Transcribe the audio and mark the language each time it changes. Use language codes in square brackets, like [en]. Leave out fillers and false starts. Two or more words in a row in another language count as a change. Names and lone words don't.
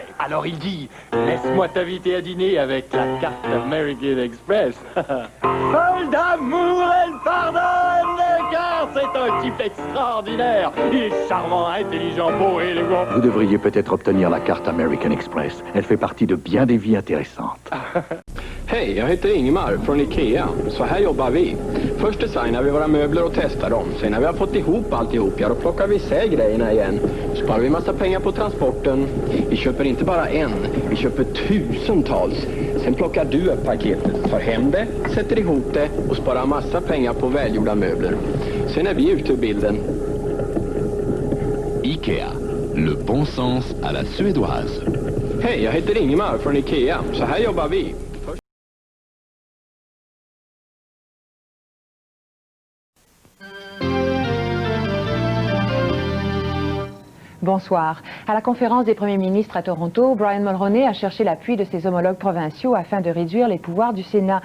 [fr] Alors il dit, laisse-moi t'inviter à dîner avec la carte American Express. Folle d'amour, elle pardonne, car c'est un type extraordinaire. Il est charmant, intelligent, beau et élégant. Vous devriez peut-être obtenir la carte American Express. Elle fait partie de bien des vies intéressantes. [sv] Hej, jag heter Ingemar från Ikea. Så här jobbar vi. Först designar vi våra möbler och testar dem. Sen när vi har fått ihop alltihop, ja, då plockar vi isär grejerna igen. Sparar vi massa pengar på transporten. Vi köper inte bara en, vi köper tusentals. Sen plockar du upp paketet, tar hem det, sätter ihop det och sparar massa pengar på välgjorda möbler. Sen är vi ute ur bilden. [fr] Ikea, le bon sens à la suédoise. [sv] Hej, jag heter Ingemar från Ikea. Så här jobbar vi. [fr] Bonsoir. À la conférence des premiers ministres à Toronto, Brian Mulroney a cherché l'appui de ses homologues provinciaux afin de réduire les pouvoirs du Sénat.